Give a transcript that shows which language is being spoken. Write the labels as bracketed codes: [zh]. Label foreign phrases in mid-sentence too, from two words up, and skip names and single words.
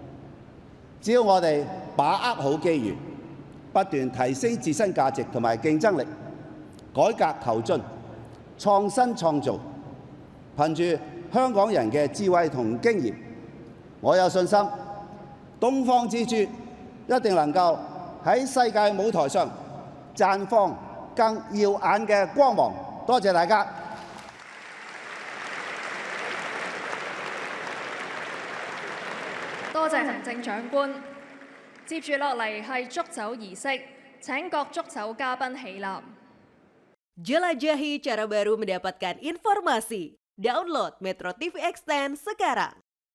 [yue] 只要我哋把握好機遇，不斷提升自身價值同埋競爭力，改革求進、創新創造，憑住香港人嘅智慧同經驗，我有信心，東方之珠一定能夠喺世界舞台上綻放更耀眼嘅光芒。多謝大家。多謝行政長官。接住落嚟係祝酒儀式，請各祝酒嘉賓起立。 [id] Jelajahi cara baru mendapatkan informasi. Download Metro TV Extend sekarang.